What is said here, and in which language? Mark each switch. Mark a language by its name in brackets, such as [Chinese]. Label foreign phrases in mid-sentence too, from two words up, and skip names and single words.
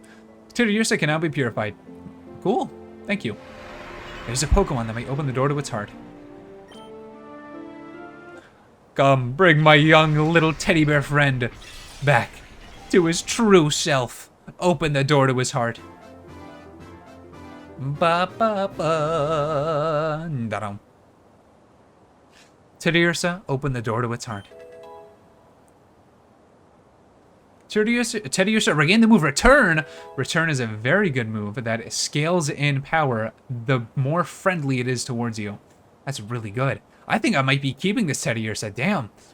[English] Teddiursa can now be purified. Cool, thank you. There's a Pokemon that may open the door to its heart. Come, bring my young little teddy bear friend back to his true self. Open the door to his heart. Ba ba ba. Da-dum. Teddiursa, open the door to its heart. Teddiursa, regain the move Return. Return is a very good move that scales in power the more friendly it is towards you. That's really good. I think I might be keeping this Teddiursa.